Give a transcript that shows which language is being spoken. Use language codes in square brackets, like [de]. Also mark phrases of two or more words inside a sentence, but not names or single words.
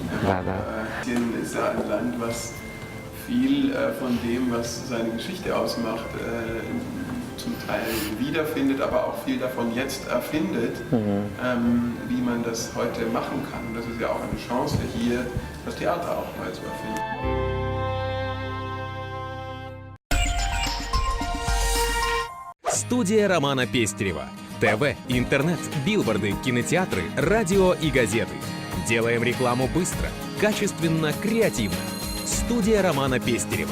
[de] Indien ist ja ein Land, was viel von dem, was seine Geschichte ausmacht, zum Teil wiederfindet, aber auch viel davon jetzt erfindet, wie man das heute machen kann. Das ist ja auch eine Chance, hier das Theater auch neu zu erfinden. [ru] Студия Романа Пестерева. ТВ, интернет, билборды, кинотеатры, радио и газеты. Делаем рекламу быстро, качественно, креативно. Студия Романа Пестерева.